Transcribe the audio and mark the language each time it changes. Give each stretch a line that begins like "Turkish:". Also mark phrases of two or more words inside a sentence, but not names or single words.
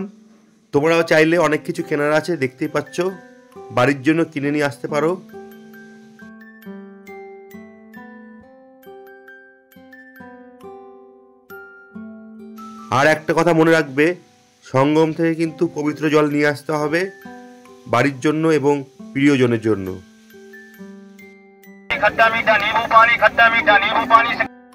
Bangla: তোমরাও চাইলে অনেক কিছু কেনার আছে, দেখতেই পাচ্ছ, বাড়ির জন্য কিনে নিয়ে আসতে পারো। আর একটা কথা মনে রাখবে, সঙ্গম থেকে কিন্তু পবিত্র জল নিয়ে আসতে হবে বাড়ির জন্য এবং প্রিয়জনের জন্য।
Hindi: खट्टा मीठा नींबू पानी, खट्टा मीठा नींबू पानी से